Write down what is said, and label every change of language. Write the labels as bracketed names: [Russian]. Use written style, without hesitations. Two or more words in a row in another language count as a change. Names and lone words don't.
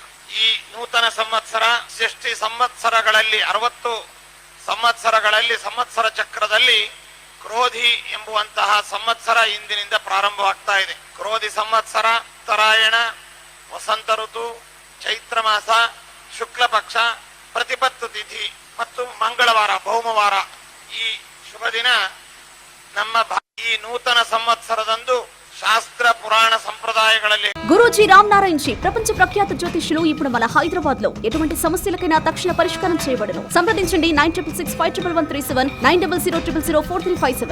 [Kannada] ಈ ನೂತನ ಸಂವತ್ಸರ ಸೃಷ್ಟಿ ಸಂವತ್ಸರಗಳಲ್ಲಿ 60 ಸಂವತ್ಸರಗಳಲ್ಲಿ ಸಂವತ್ಸರ ಚಕ್ರದಲ್ಲಿ ಕ್ರೋಧಿ ಎಂಬುವಂತಹ ಸಂವತ್ಸರ ಇಂದಿನಿಂದ ಪ್ರಾರಂಭವಾಗ್ತಾ ಇದೆ. ಕ್ರೋಧಿ ಸಂವತ್ಸರ, ಉತ್ತರಾಯಣ, ವಸಂತ ಋತು, ಚೈತ್ರ ಮಾಸ, ಶುಕ್ಲ ಪಕ್ಷ, ಪ್ರತಿಪತ್ತು ತಿಥಿ ಮತ್ತು ಮಂಗಳವಾರ, ಭೌಮವಾರ. ಈ ಶುಭ ದಿನ ನಮ್ಮ ಈ ನೂತನ ಸಂವತ್ಸರದಂದು [Telugu] శాస్త్ర పురాణ సంప్రదాయాలలో గురూజీ రామ్ నారాయణ్ జీ ప్రపంచ ప్రఖ్యాత జ్యోతిష్యులు ఇప్పుడు మన హైదరాబాద్ లో ఎటువంటి సమస్యలకైనా తక్షణ పరిష్కారం చేయబడును. సంప్రదించండి 96651137 9000004357.